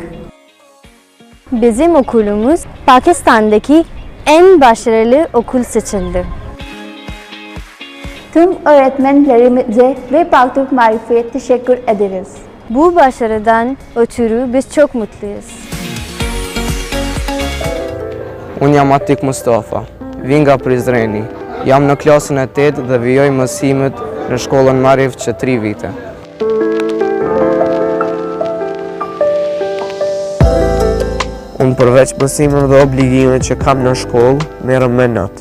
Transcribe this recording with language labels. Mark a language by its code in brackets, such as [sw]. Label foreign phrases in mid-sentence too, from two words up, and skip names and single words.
[tr] Bizim okulumuz Pakistan'daki en başarılı okul seçildi. Tüm öğretmenlerimize ve Park Türk Marif'e teşekkür ederiz. Bu başarıdan ötürü biz çok mutluyuz. [sq] Unë jam Atik Mustafa, vi nga Prizreni. Jam në klasën e 8 dhe vijoj mësimet në shkollën Marif që 3 vite. Unë përveç mësimeve dhe obligime që kam në shkollë, merrem me not.